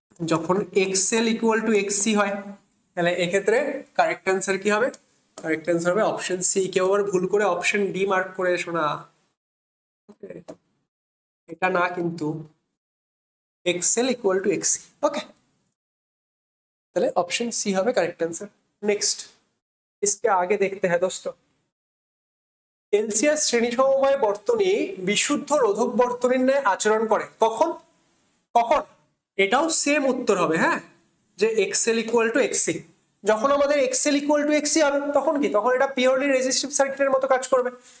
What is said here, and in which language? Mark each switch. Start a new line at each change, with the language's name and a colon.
Bangla: যখন XL equal to XC হয়। তাহলে এক্ষেত্রে কারেক্ট অ্যান্সার কি হবে? কারেক্ট অ্যান্সার হবে অপশন সি। কেউ আবার ভুল করে অপশন ডি মার্ক করে এসো না, এটা না, কিন্তু এক্সএল ইকুয়াল টু এক্সসি। ওকে, তাহলে ऑप्शन सी হবে करेक्ट आंसर।
Hindi: नेक्स्ट, इसके आगे देखते हैं दोस्तों।
Bangla: এলসিআর শ্রেণী সমবায় বর্তনী বিশুদ্ধ রোধক বর্তনীর ন্যায় আচরণ করে কখন? কখন? এটাও সেম উত্তর হবে, হ্যাঁ, যে এক্সএল ইকুয়াল টু এক্সসি। যখন আমাদের এক্সএল ইকুয়াল টু এক্সি হবে তখন কি, তখন এটা পিওরলি রেজিস্টিভ সার্কিটের মতো কাজ করবে।